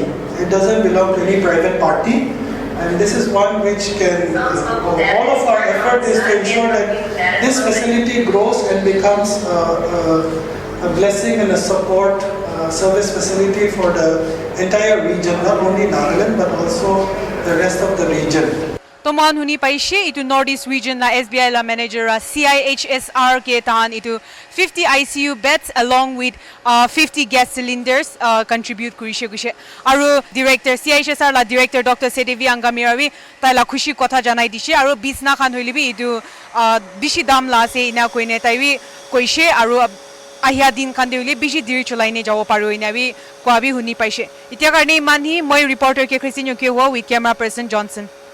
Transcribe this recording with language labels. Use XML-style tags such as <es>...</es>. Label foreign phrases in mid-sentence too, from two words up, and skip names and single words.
<en>It doesn't belong to any private party. And this is one which can, all of our effort is to ensure that this facility grows and becomes a blessing and a support service facility for the entire region, not only Nagaland, but also the rest of the region.</en> <nag>Toman huni paishe itu Northeast Region la SBI la manager Cihsr ke tan itu 50</nag> <en>ICU beds along with 50 gas cylinders</en> <nag>contribute kurishe aru director Cihsr la director Dr. Sedevi Angamirawi tai la khushi kotha janai dishe aru bisna khan hoilibi itu bishi dam la se ina koine taiwi koishe aru ahia din khan deule bishi diri chulaine jabo paru inawi kwabi huni paishe itia karne mani moi reporter ke Christian Yoke</nag> <en>with camera person</en> <nag>Johnson.</nag>